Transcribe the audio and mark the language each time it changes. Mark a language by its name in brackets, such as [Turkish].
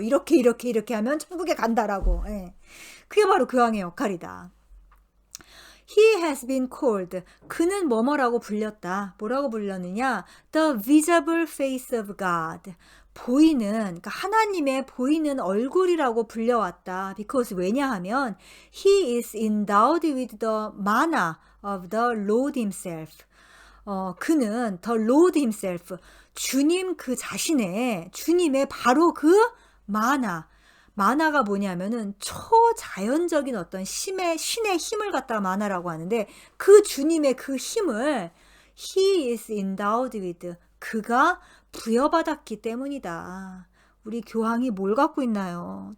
[Korean] 이렇게 하면 천국에 간다라고. 그게 바로 교황의 역할이다. [English] He has been called. [Korean] 그는 뭐뭐라고 불렸다. 뭐라고 불렸느냐? [English] The visible face of God. [Korean] 그러니까 하나님의 보이는 얼굴이라고 불려왔다. [English] Because [Korean] 왜냐하면 [English] He is endowed with the manna of the Lord himself. [Korean] 그는 [English] the Lord himself. [Korean] 주님 그 자신의 주님의 바로 그 마나가 뭐냐면은 초자연적인 어떤 신의 힘을 갖다 마나라고 하는데 그 주님의 그 힘을 [English] He is endowed with. [Korean] 그가 부여받았기 때문이다. 우리 교황이 뭘 갖고 있나요?